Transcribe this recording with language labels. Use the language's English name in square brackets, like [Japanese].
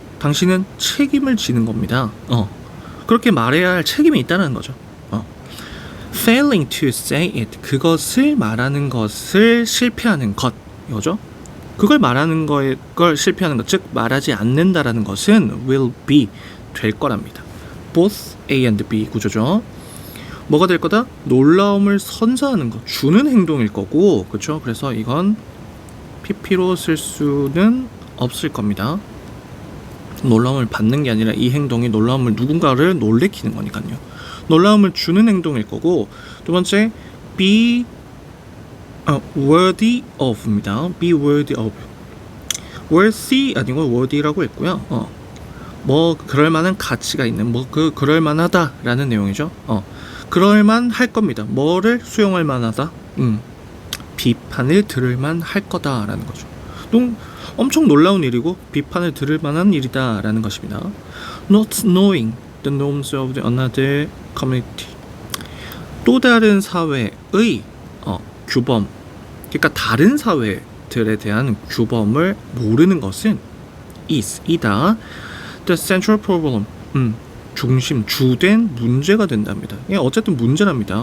[Korean] 당신은 책임을 지는 겁니다. 그렇게 말해야 할 책임이 있다는 거죠. [English] Failing to say it. [Korean] 그것을 말하는 것을 실패하는 것. 이거죠. 그걸 말하는 걸 실패하는 것, 즉 말하지 않는다라는 것은 [English] will be [Korean] 될 거랍니다. Both A and B 구조죠. 뭐가 될 거다? 놀라움을 선사하는 것, 주는 행동일 거고, 그렇죠? 그래서 이건 PP로 쓸 수는 없을 겁니다. 놀라움을 받는 게 아니라 이 행동이 누군가를 놀래키는 거니까요. 놀라움을 주는 행동일 거고, 두 번째 [English] be worthy of [Korean] 입니다. be worthy of. worthy 아니고 worthy라고 했고요. 뭐 그럴 만한 가치가 있는 그럴 만하다라는 내용이죠. 그럴 만할 겁니다. 뭐를 수용할 만하다? 비판을 들을 만할 거다라는 거죠. 엄청 놀라운 일이고 비판을 들을 만한 일이다라는 것입니다. [English] Not knowing the norms of the another community. [Korean] 또 다른 사회의 규범, 그러니까 다른 사회들에 대한 규범을 모르는 것은 이다. [English] The central problem. [Korean] 주된 문제가 된답니다. 어쨌든 문제랍니다.